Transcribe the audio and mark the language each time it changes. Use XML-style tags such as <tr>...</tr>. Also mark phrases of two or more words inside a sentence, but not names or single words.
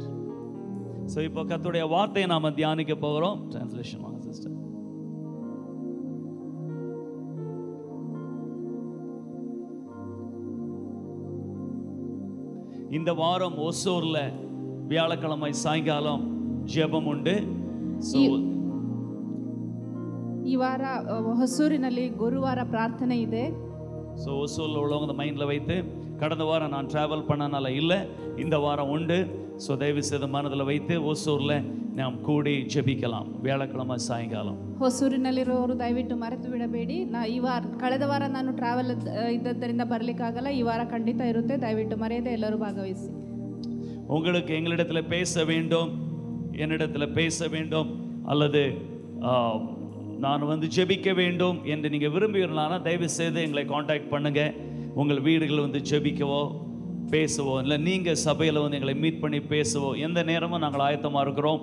<ta>ஸோ இப்போ கர்த்தருடைய வார்த்தையை நாம் தியானிக்க போகிறோம். டிரான்ஸ்லேஷன் வாங்க சிஸ்டர். இந்த வாரம் ஒசூர்ல வியாழக்கிழமை சாயங்காலம் ஜெபம் உண்டு.</ta> <kn>ಈ ವಾರ ಹೊಸೂರಿನಲ್ಲಿ ಗುರುವಾರ ಪ್ರಾರ್ಥನೆ ಇದೆ.</kn> <ta>ஸோ ஒசூரில் உள்ளவங்க மைண்டில் வைத்து, கடந்த வாரம் நான் ட்ராவல் பண்ணனால இல்லை, இந்த வாரம் உண்டு. ஸோ தயவு செய்து மனதில் வைத்து ஒசூரில் நாம் கூடி ஜெபிக்கலாம் வியாழக்கிழமை ಸಾಯಂಕಾலம்.</ta> <kn>ಹೊಸೂರಿನಲ್ಲಿರೋರು ದಯವಿಟ್ಟು ಮರೆತು ಬಿಡಬೇಡಿ. ಈ ವಾರ, ಕಳೆದ ವಾರ ನಾನು ಟ್ರಾವೆಲ್ ಇದ್ದದ್ದರಿಂದ ಬರಲಿಕ್ಕಾಗಲ್ಲ. ಈ ವಾರ ಖಂಡಿತ ಇರುತ್ತೆ. ದಯವಿಟ್ಟು ಮರೆಯದೆ ಎಲ್ಲರೂ ಭಾಗವಹಿಸಿ.</kn> <ta>உங்களுக்கு எங்களிடத்தில் பேச வேண்டும், என்னிடத்தில் பேச வேண்டும், அல்லது நான் ஜெபிக்க வேண்டும் என்று நீங்கள் விரும்புகிறீர்களானா தயவு செய்து எங்களை காண்டாக்ட் பண்ணுங்க. உங்கள் வீடுகள் ஜெபிக்கவோ பேசவோ, இல்லை நீங்கள் சபையில் எங்களை மீட் பண்ணி பேசவோ எந்த நேரமும் நாங்கள் ஆயத்தமாக இருக்கிறோம்.</ta>